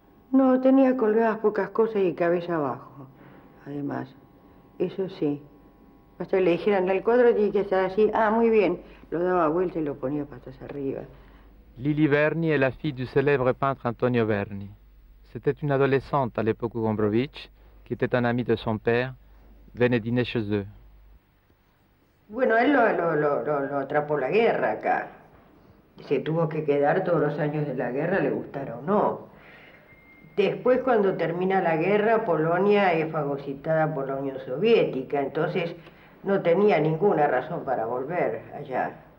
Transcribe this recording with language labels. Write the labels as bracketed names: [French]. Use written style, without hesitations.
[Spanish] No, tenía colgadas pocas cosas y cabeza abajo, además. Eso sí. Hasta que le dijeran, el cuadro tiene que estar así. Ah, muy bien. Lo daba vuelta y lo ponía patas arriba. [French] Lili Verni est la fille du célèbre peintre Antonio Verni. C'était une adolescente à l'époque où Gombrowicz, qui était un ami de son père, venait dîner chez eux. [Spanish] Bueno, él lo atrapó la guerra acá. Se tuvo que quedar todos los años de la guerra, le gustara o no. Después, cuando termina la guerra, Polonia es fagocitada por la Unión Soviética, entonces no tenía ninguna razón para volver allá.